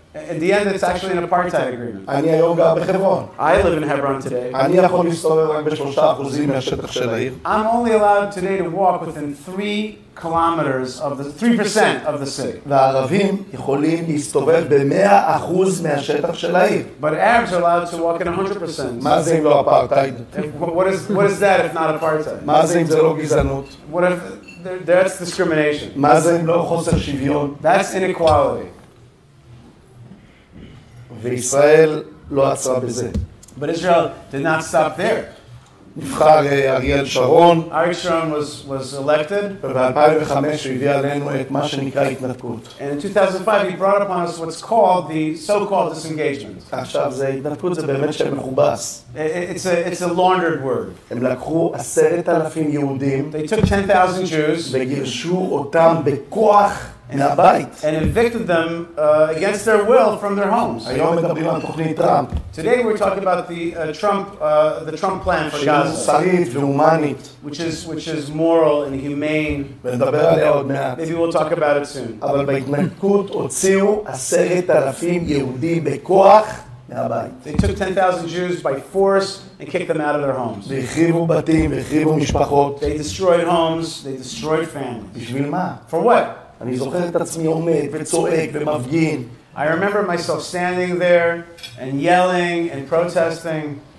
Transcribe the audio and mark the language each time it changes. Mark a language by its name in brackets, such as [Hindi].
[English] In the end, it's actually an apartheid agreement. [Hebrew] אני היום גר בחברון. [English] I live in Hebron today. [Hebrew] אני יכול להסתובב רק ב3% מהשטח של העיר. [English] I'm only allowed today to walk within 3 kilometers of the 3% of the city. [Hebrew] והערבים יכולים להסתובב ב100% מהשטח של העיר. [English] But Arabs are allowed to walk in 100%. [Hebrew] מה זה אם לא אפרטהייד? [English] What is that if not apartheid? [Hebrew] מה זה אם זה לא גזענות? [English] What if that's discrimination? [Hebrew] מה זה אם לא חוסר שוויון? [English] That's inequality. [Hebrew] וישראל לא עצרה בזה. [English] But Israel did not stop there. [Hebrew] נבחר אריאל שרון, [English] Ariel Sharon was elected, [Hebrew] וב-2005 הוא הביא עלינו את מה שנקרא התנתקות. [English] and in 2005 he brought upon us what's called the so-called disengagement. [Hebrew] עכשיו, התנתקות זה באמת שם מכובס. [English] It's a laundered word. [Hebrew] הם לקחו 10,000 יהודים, [English] They took 10,000 Jews [Hebrew] וגירשו אותם בכוח מהבית. [English] and evicted them against their will from their homes. [Hebrew] היום מדברים על תוכנית טראמפ. [English] Today we're talking about the Trump plan for [Hebrew] שהיא [English] Gaza, [Hebrew] מוסרית והומנית, [English] which is moral and humane. [Hebrew] ונדבר עליה עוד מעט. [English] Maybe we'll talk about it soon. [Hebrew] אבל בהתנתקות הוציאו 10,000 יהודים בכוח מהבית. [English] They took 10,000 Jews by force and kicked them out of their homes. [Hebrew] והחריבו בתים והחריבו משפחות. [English] They destroyed homes, they destroyed families. [Hebrew] בשביל מה? [English] For what? [Hebrew] אני זוכר את עצמי עומד וצועק ומפגין. [English] I remember myself standing there and yelling and protesting.